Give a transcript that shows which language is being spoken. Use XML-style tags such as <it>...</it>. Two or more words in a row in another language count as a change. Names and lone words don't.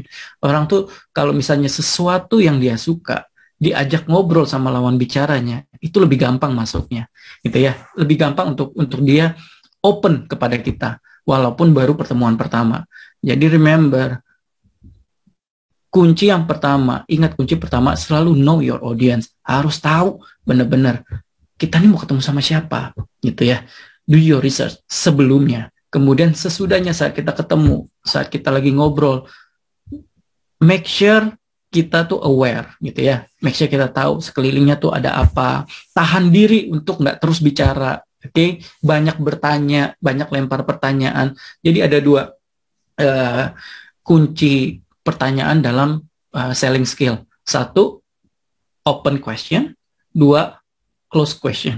<id>Orang tuh kalau misalnya sesuatu yang dia suka diajak ngobrol sama lawan bicaranya, itu lebih gampang masuknya gitu ya, lebih gampang untuk dia open kepada kita walaupun baru pertemuan pertama. Jadi remember, kunci yang pertama, ingat kunci pertama selalu</id> <en>know your audience.</en> <id>Harus tahu benar-benar kita ini mau ketemu sama siapa, gitu ya.</id> <en>Do your research</en> <id>sebelumnya. Kemudian sesudahnya saat kita ketemu, saat kita lagi ngobrol,</id> <en>make sure</en> <id>kita tuh aware, gitu ya.</id> <en>Make sure</en> <id>kita tahu sekelilingnya tuh ada apa. Tahan diri untuk nggak terus bicara, oke? Banyak bertanya, banyak lempar pertanyaan. Jadi ada dua kunci pertanyaan dalam</id> <en>selling skill.</en> <id>Satu,</id> <en>open question.</en> <id>Dua,</id> <en>close question.</en>